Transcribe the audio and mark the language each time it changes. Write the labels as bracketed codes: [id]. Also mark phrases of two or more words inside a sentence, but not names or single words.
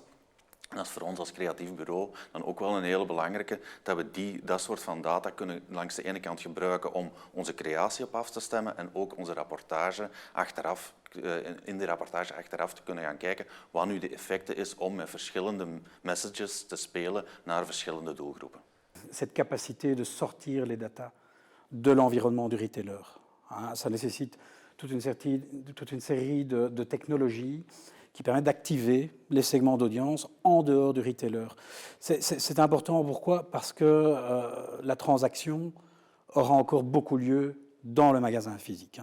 [nl] En dat is voor ons als creatief bureau dan ook wel een hele belangrijke, dat we dat soort van data kunnen langs de ene kant gebruiken om onze creatie op af te stemmen en ook onze rapportage achteraf, in die rapportage achteraf te kunnen gaan kijken wat nu de effecten is om met verschillende messages te spelen naar verschillende doelgroepen. [fr] Cette capacité de sortir les data de l'environnement du retailer, ça nécessite toute une série de technologies qui permet d'activer les segments d'audience en dehors du retailer. C'est important, pourquoi? Parce que la transaction aura encore beaucoup lieu dans le magasin physique.